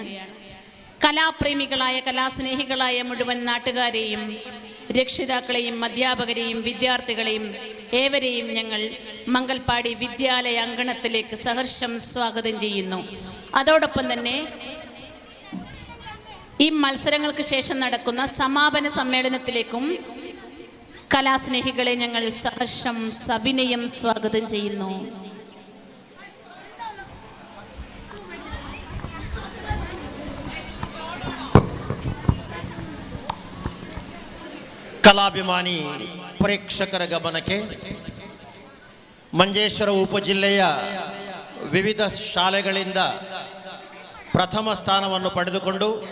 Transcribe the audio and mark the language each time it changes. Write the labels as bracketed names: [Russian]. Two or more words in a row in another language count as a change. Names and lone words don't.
[Malayalam] കലാപ്രേമികളായ കലാസ്നേഹികളായ മുഴുവൻ നാട്ടുകാരെയും രക്ഷിതാക്കളെയും അധ്യാപകരെയും വിദ്യാർത്ഥികളെയും ഏവരെയും ഞങ്ങൾ മംഗൽപാടി വിദ്യാലയ അങ്കണത്തിലേക്ക് സഹർഷം സ്വാഗതം ചെയ്യുന്നു. അതോടൊപ്പം തന്നെ ഈ മത്സരങ്ങൾക്ക് ശേഷം നടക്കുന്ന സമാപന സമ്മേളനത്തിലേക്കും കലാസ്നേഹികളെ ഞങ്ങൾ സഹർഷം സവിനയം സ്വാഗതം ചെയ്യുന്നു. [Kannada] ಕಲಾಭಿಮಾನಿ ಪ್ರೇಕ್ಷಕರ ಗಮನಕ್ಕೆ ಮಂಜೇಶ್ವರ ಉಪಜಿಲ್ಲೆಯ ವಿವಿಧ ಶಾಲೆಗಳಿಂದ ಪ್ರಥಮ ಸ್ಥಾನವನ್ನು ಪಡೆದುಕೊಂಡು